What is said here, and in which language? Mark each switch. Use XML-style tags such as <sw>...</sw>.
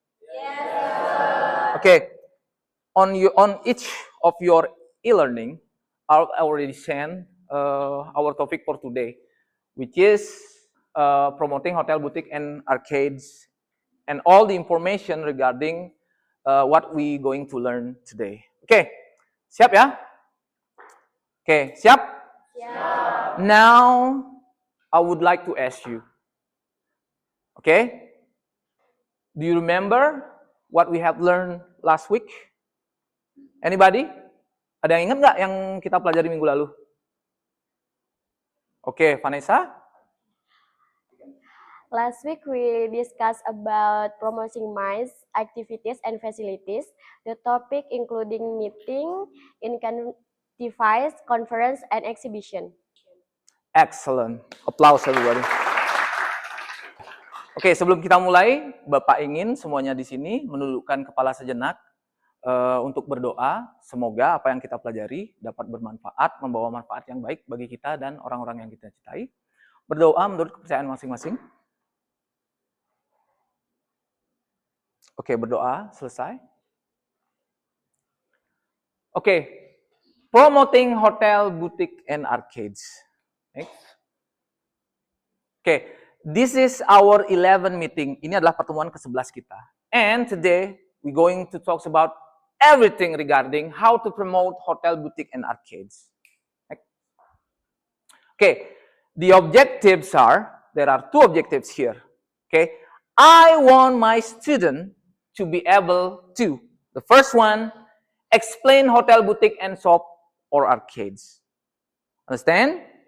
<en>Yes. Okay, on each of your e-learning, I already sent our topic for today, which is promoting hotel boutique and arcades, and all the information regarding what we going to learn today.</en> <id>Oke, siap ya? Oke, siap? Siap.</id> <en>Now, I would like to ask you, Okay? Do you remember what we have learned last week? Anybody?</en> <id>Ada yang ingat nggak yang kita pelajari minggu lalu? Oke, Vanessa?</id> <en>Last week we discussed about promoting MICE activities and facilities. The topic including meeting, in-kind device, conference, and exhibition. Excellent. Applause everybody.</en> <id>Oke, sebelum kita mulai, Bapak ingin semuanya di sini menundukkan kepala sejenak untuk berdoa. Semoga apa yang kita pelajari dapat bermanfaat, membawa manfaat yang baik bagi kita dan orang-orang yang kita cintai. Berdoa menurut kepercayaan masing-masing. Oke, berdoa selesai.</id> <en>Oke, promoting hotel, boutique, and arcades. Next. Oke, this is our 11 meeting.</en> <id>Ini adalah pertemuan ke-11 kita.</id> <en>And today we're going to talk about everything regarding how to promote hotel, boutique, and arcades. Okay, the objectives are, there are two objectives here. Okay, I want my student to be able to, the first one, explain hotel, boutique, and shop or arcades. Understand?</en>